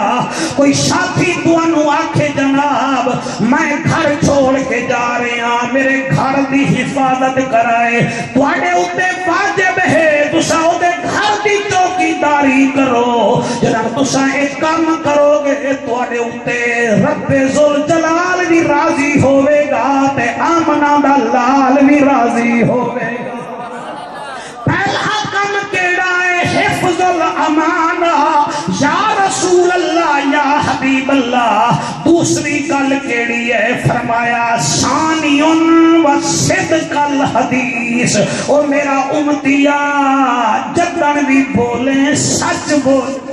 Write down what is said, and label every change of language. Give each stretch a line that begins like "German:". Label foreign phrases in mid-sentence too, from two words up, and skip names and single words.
Punjabi: کوئی ساتھی تانوں آکھے جناب میں گھر چھوڑ کے جا رہے ہاں، میرے گھر دی حفاظت کرائے، تواڈے اوتے واجب ہے تساں او دے گھر دی چوکیداری کرو۔ جناب تساں ایک کام کرو گے تواڈے اوتے رب ذوالجلال بھی راضی ہوے گا تے آمنہ دا لال بھی راضی ہوے گا۔ پہلا کم کیڑا ہے
Arabic: حفظ الامانہ، یا رسول اللہ یا حبیب اللہ۔
Punjabi: دوسری گل کیڑی ہے، فرمایا
Arabic: ثانیٌ و صدق الحدیث،
Punjabi: او میرا امتیا جدن بھی بولیں سچ بول۔